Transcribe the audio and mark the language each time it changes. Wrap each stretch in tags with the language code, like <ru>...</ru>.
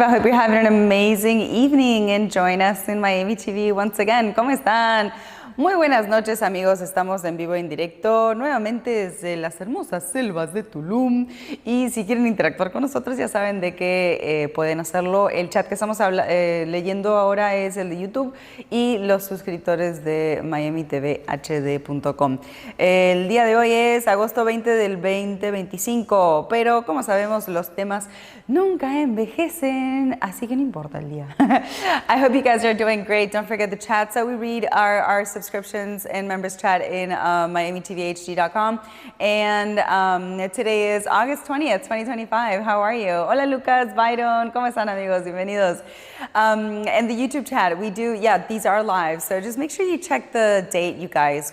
<en>I hope you're having an amazing evening and join us in Miami TV once again.</en> <es>¿Cómo están? Muy buenas noches, amigos. Estamos en vivo en directo nuevamente desde las hermosas selvas de Tulum. Y si quieren interactuar con nosotros, ya saben de que pueden hacerlo. El chat que estamos leyendo ahora es el de YouTube y los suscriptores de miamitvhd.com. El día de hoy es agosto 20 del 2025, pero como sabemos, los temas nunca envejecen, así que no importa el día.</es> <en>I hope you guys are doing great. Don't forget the chat. So we read our subscriptions and members chat in miamitvhd.com. And today is August 20th, 2025. How are you?</en> <es>Hola, Lucas, Byron. ¿Cómo están, amigos? Bienvenidos.</es> <en>And the YouTube chat, we do, these are live. So just make sure you check the date, you guys.</en>